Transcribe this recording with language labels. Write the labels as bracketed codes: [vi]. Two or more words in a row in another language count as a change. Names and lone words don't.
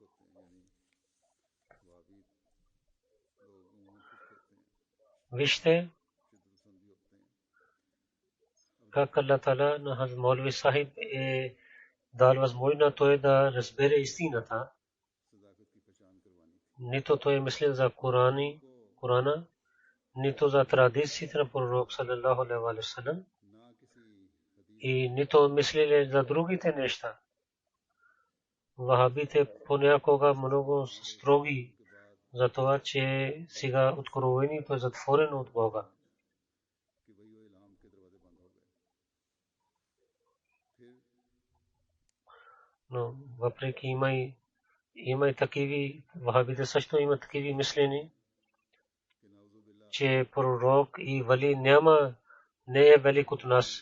[bg] Вижте как [ar] الله تعالى [bg] на Хазрат Молви Сахиб е дал възможност той да разбере истината. Нито той мисли за Корана, нито за традициите на пророк [ar] صلى الله عليه وسلم, [bg] и нито мисли за другите неща. Вахабите понякога много строги за това, че сега откровението е затворено от Бога. Но въпреки има и такива, вахабите също имат такива мислени, че пророк и вали не е велик от нас.